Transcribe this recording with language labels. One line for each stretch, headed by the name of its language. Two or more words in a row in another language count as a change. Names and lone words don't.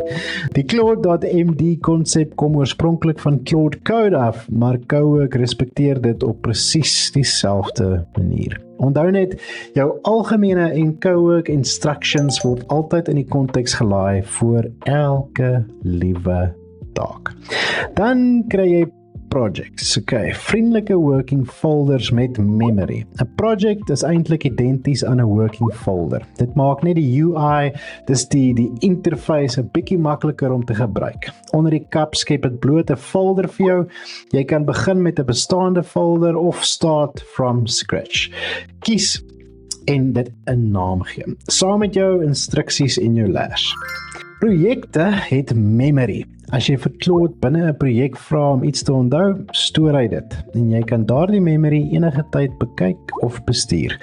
Afrikaans: Die Claude.md konsep kom oorspronklik van Claude Code af, maar Cowork respekteer dit op presies dieselfde manier. Onthou net, jou algemene en Cowork instructions word altyd in die konteks gelaai vir elke liewe taak. Dan kry jy projects. Okay, vriendelike
English: working folders
Afrikaans: met memory. 'n Project is eintlik identies aan 'n
English: working folder.
Afrikaans: Dit maak net die UI, dis die interface 'n bietjie makliker om te gebruik. Onder die kap skep dit bloot 'n folder vir jou. Jy kan begin met 'n bestaande folder of
English: start from scratch.
Afrikaans: Kies en dit 'n naam gee, saam met jou instruksies en jou layers. Projekte het memory. As jy vir Claude binne 'n projek vra om iets te onthou, stoor hy dit en jy kan daardie memory enige tyd bekyk of bestuur.